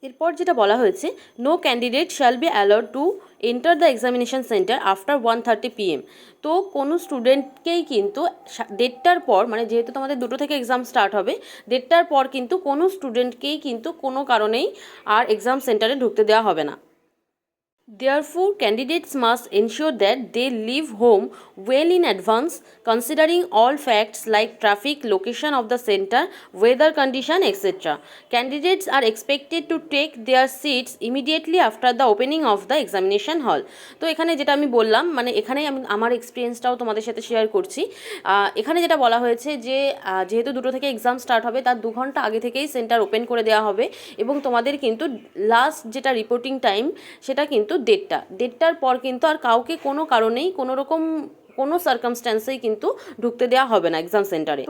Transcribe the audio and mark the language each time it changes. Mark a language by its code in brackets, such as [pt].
[bn] এরপর যেটা বলা হয়েছে, [en] No candidate shall be allowed to enter the examination centre after 1:30 PM। [bn] তো কোনো স্টুডেন্টকেই কিন্তু 1:30টার পর, মানে যেহেতু তোমাদের 2টো থেকে এক্সাম স্টার্ট হবে, 1:30টার পর কিন্তু কোনো স্টুডেন্টকেই কিন্তু কোনো কারণেই আর এক্সাম সেন্টারে ঢুকতে দেওয়া হবে না। [en] Therefore, candidates must ensure that they leave home well in advance, considering all facts like traffic, location of the center, weather condition, etc. Candidates are expected to take their seats immediately after the opening of the examination hall. [bn] তো এখানে যেটা আমি বললাম, মানে এখানে আমি আমার এক্সপিরিয়েন্সটাও তোমাদের সাথে শেয়ার করছি। এখানে যেটা বলা হয়েছে যে যেহেতু 2টো থেকে এক্সাম স্টার্ট হবে, তার 2 ঘন্টা আগে থেকেই সেন্টার ওপেন করে দেওয়া হবে এবং তোমাদের কিন্তু লাস্ট যেটা রিপোর্টিং টাইম সেটা কিন্তু 1:30টার পর কিন্তু আর কাউকে কোনো কারণেই কোনো রকম কোনো সার্কামস্ট্যান্সেই কিন্তু ঢুকতে দেওয়া হবে না এক্সাম সেন্টারে।